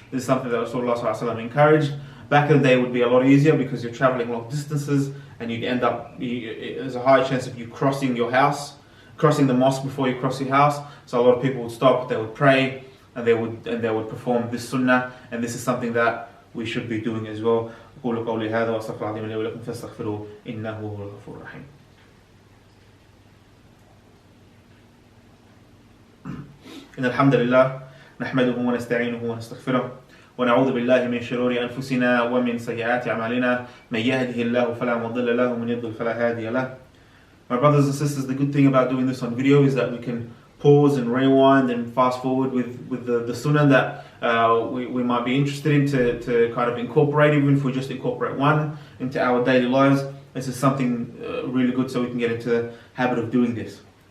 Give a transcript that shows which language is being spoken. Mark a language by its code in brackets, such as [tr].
[en] This is something that Rasulullah sallallahu alaihi wasallam encouraged. Back in the day it would be a lot easier because you're traveling long distances and you'd end up, there's a high chance of you crossing your house, crossing the mosque before you cross your house. So a lot of people would stop, they would pray, and they would perform this sunnah, and this is something that we should be doing as well. [ar] أقول قولي هذا وأستغفر الله لي ولكم فاستغفروه إنه هو الغفور الرحيم. إن الحمد لله نحمده ونستعينه ونستغفره ونعوذ بالله من شرور أنفسنا ومن سيئات أعمالنا من يهده الله فلا مضل له ومن يضلل فلا هادي له. [en] My brothers and sisters, the good thing about doing this on video is that we can pause and rewind and fast forward with the Sunnan that we might be interested in to kind of incorporate, even if we just incorporate one into our daily lives. This is something really good, so we can get into the habit of doing this.